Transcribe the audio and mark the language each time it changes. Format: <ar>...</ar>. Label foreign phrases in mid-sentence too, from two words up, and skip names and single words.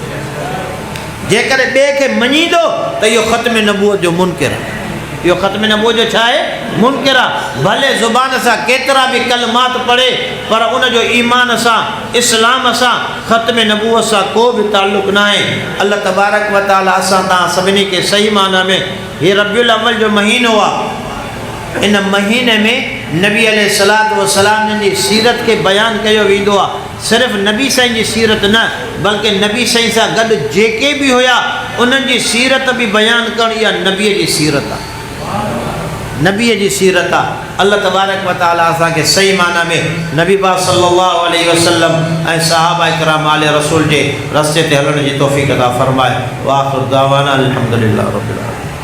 <sd>जेकॾहिं ॿिए खे मञींदो त इहो ख़त्म नबूअत जो मुनकिर आहे, इहो ख़त्म नबूअत जो छा आहे, मुनकिर आहे। भले ज़ुबान सां केतिरा बि कलमात पढ़े पर उनजो ईमान सां, इस्लाम सां, ख़त्म नबूअत सां को बि ताल्लुक़ न आहे।</sd> <ar>الله تبارك وتعالى</ar> <sd>असां तव्हां सभिनी खे सही माना में हीअ रबियुल अव्वल जो महीनो आहे, इन महीने में नबी</sd> <ar>عليه الصلاة والسلام</ar> <sd>जी सीरत खे बयानु कयो वेंदो आहे। सिर्फ़ु नबी साईं जी सीरत न बल्कि नबी साईं सां गॾु जेके बि हुया उन्हनि जी सीरत बि बयानु करणु इहा नबीअ जी सीरत आहे, नबीअ जी सीरत आहे।</sd> <ar>الله تبارك وتعالى</ar> <sd>असांखे सही माना में नबी पाक</sd> <ar>صلى الله عليه وسلم</ar> <sd>ऐं सहाबा इकराम आले रसूल जे रस्ते ते हलण जी तौफ़ीक़ अता फ़रमाए।</sd> <ar>وآخر دعوانا الحمد لله رب العالمين.</ar>